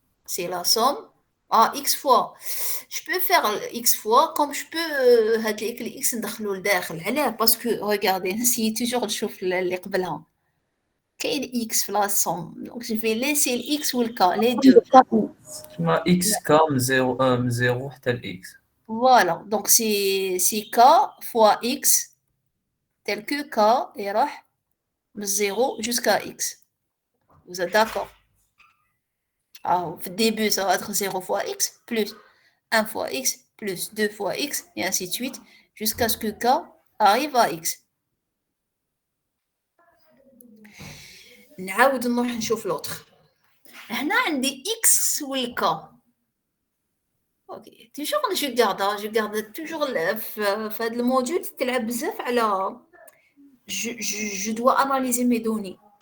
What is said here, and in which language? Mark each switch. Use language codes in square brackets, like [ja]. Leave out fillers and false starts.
[fr] C'est la somme. Ah, x fois. Je peux faire x fois comme je peux [ar] هاد x ندخلو لداخل. علاه؟ [fr] parce que regardez, [ar] نسيت [fr] toujours [ar] نشوف اللي قبلها. [fr] Quel X la somme. Donc, je vais laisser le X ou le K, les deux. [ar] كيما x k من 0 حتى ل x. [fr] Voilà. Donc, c'est K fois X, tel que K est de 0 jusqu'à X. Vous êtes d'accord? Alors, au début, ça va être 0 fois X, plus 1 fois X, plus 2 fois X, et ainsi de suite, jusqu'à ce que K arrive à X. [ar] نعاود نروح نشوف [fr] l'autre. [ar] هنا عندي X و K. [fr] Ok, toujours je garde toujours le module [ar] تلعب بزاف على [fr] je dois analyser mes données.